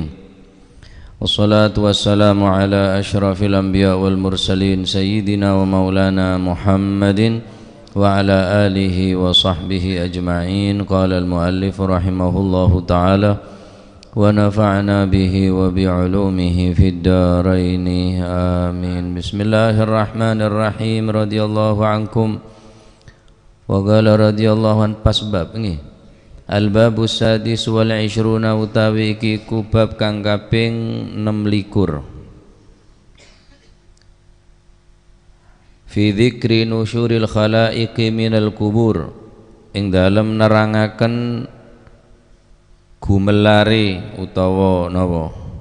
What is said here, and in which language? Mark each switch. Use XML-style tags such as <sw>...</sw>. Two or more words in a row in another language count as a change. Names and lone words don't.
<ar>والصلاة والسلام على أشرف الأنبياء والمرسلين سيدنا ومولانا محمد وعلى آله وصحبه أجمعين. قال المؤلف رحمه الله تعالى ونفعنا به وبعلومه في الدارين آمين. Bismillahirrahmanirrahim. رضي الله عنكم وقال رضي الله عن</ar> <jv>pasbab nggih.</jv> <ar>الباب السادس وال</ar> <jv>20 utawi iki kubab kang kaping 26.</jv> <ar>في ذكر نشور الخلائق من القبور,</ar> <jv>ing dalem nerangaken gumelare utawa napa?</jv>